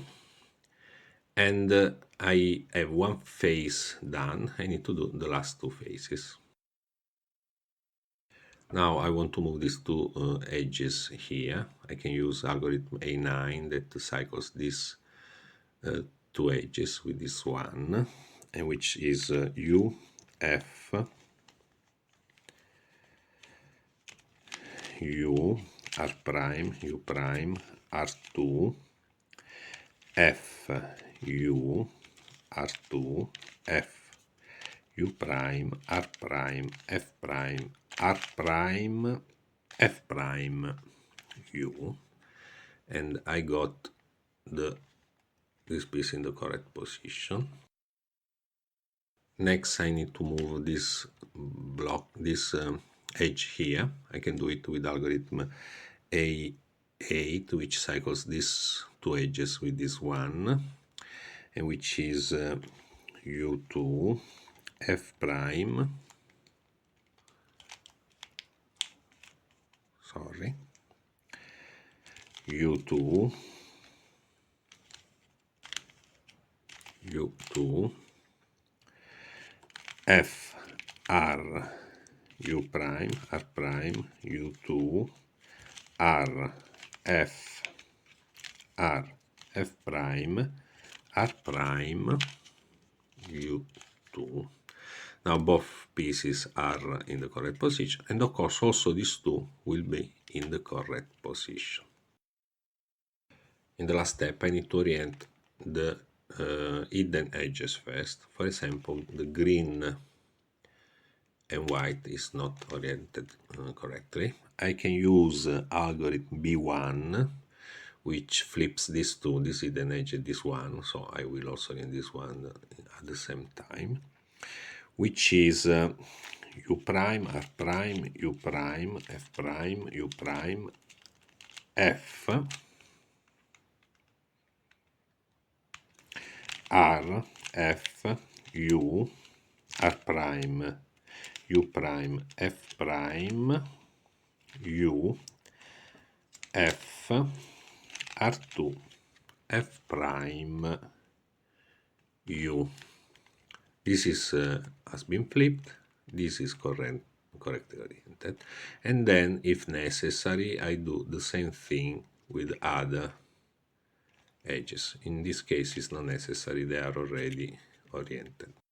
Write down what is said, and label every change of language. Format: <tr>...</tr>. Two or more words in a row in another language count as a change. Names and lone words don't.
<en>And I have one face done. I need to do the last two faces. Now I want to move these two edges here. I can use algorithm A9 that cycles these two edges with this one, and which is U, F, U, R prime, U prime, R2, F, U, R2, F, U prime, R prime, F prime, R prime, F prime, U, and I got this piece in the correct position. Next, I need to move this block, this edge here. I can do it with algorithm A8, which cycles these two edges with this one, and which is U2, F prime, sorry, U2, U2, F, R, U prime, R prime, U2, R, F, R, F prime, R prime, U2. Now both pieces are in the correct position, and of course also these two will be in the correct position. In the last step, I need to orient the hidden edges first. For example, the green and white is not oriented correctly. I can use algorithm B1, which flips these two, this hidden edge and this one, so I will also orient this one at the same time, which is U prime, R prime, U prime, F prime, U prime, F, R, F, U, R prime, U prime, F prime, U, F, R2, F prime, U. This is has been flipped, this is correctly oriented, and then if necessary I do the same thing with other edges. In this case it's not necessary, they are already oriented.</en>